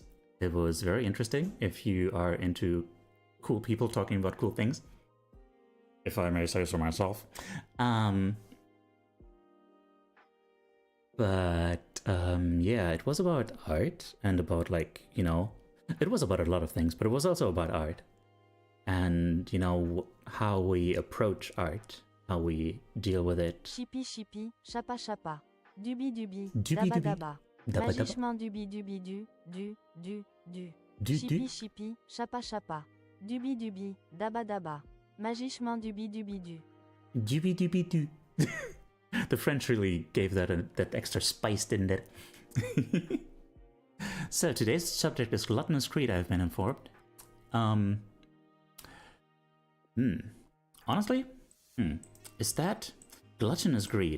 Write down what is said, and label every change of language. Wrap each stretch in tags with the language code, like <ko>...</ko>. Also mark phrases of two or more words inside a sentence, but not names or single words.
<en>It was very interesting if you are into cool people talking about cool things, if I may say so myself. But yeah, it was about art and about like, you know, it was about a lot of things, but it was also about art. And, you know, how we approach art, how we deal with it. Chippy chippy, chapa chapa. Dubi dubi, Dubi daba dubi, daba. daba daba. Magishman dubi dubi du. Du Chippy du. chippy, chapa chapa. Dubi dubi, daba daba. Magishman dubi dubi du. Dubi dubi du. The French really gave that that extra spice, didn't it? So today's subject is gluttonous greed, I've been informed. Honestly, is that gluttonous greed?</en>